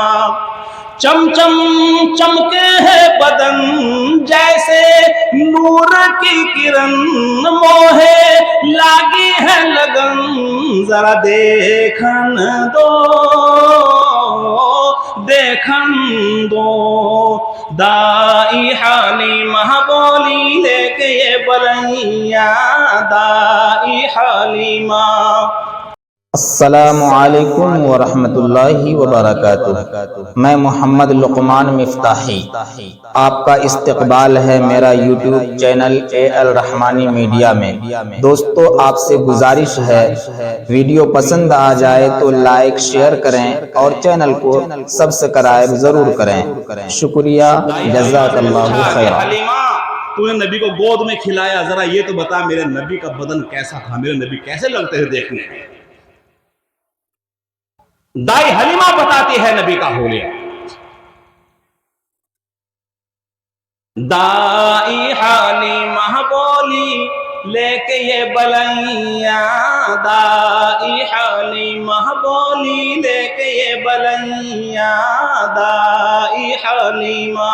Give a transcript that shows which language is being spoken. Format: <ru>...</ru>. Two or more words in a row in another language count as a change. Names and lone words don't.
<hi>चमचम चमके है बदन जैसे नूर की किरण, मोहे लागी है लगन जरा देखन दो, देखन दो। दाई हाली महबोली लेके ये बलैया, दाई हालीमा।</hi> <ar>السلام عليكم ورحمة الله وبركاته.</ar> <hi>मैं मोहम्मद लुकमान मिफ्ताही, आपका इस्तकबाल है मेरा यूट्यूब चैनल AL रहमानी मीडिया में। दोस्तों, आपसे गुजारिश है, वीडियो पसंद आ जाए तो लाइक शेयर करें और चैनल को सब्सक्राइब जरूर करें। शुक्रिया,</hi> <ar>جزاك الله خيرا.</ar> <hi>तूने नबी को गोद में खिलाया, जरा ये तो बता मेरे नबी का बदन कैसा था, मेरे नबी कैसे लगते थे देखने। दाई हलीमा बताती है नबी का होलिया। दाई हाली महबोली लेके ये बलैया, दाई हाली महबोली लेके ये बलैया, दाई हालीमा।</hi>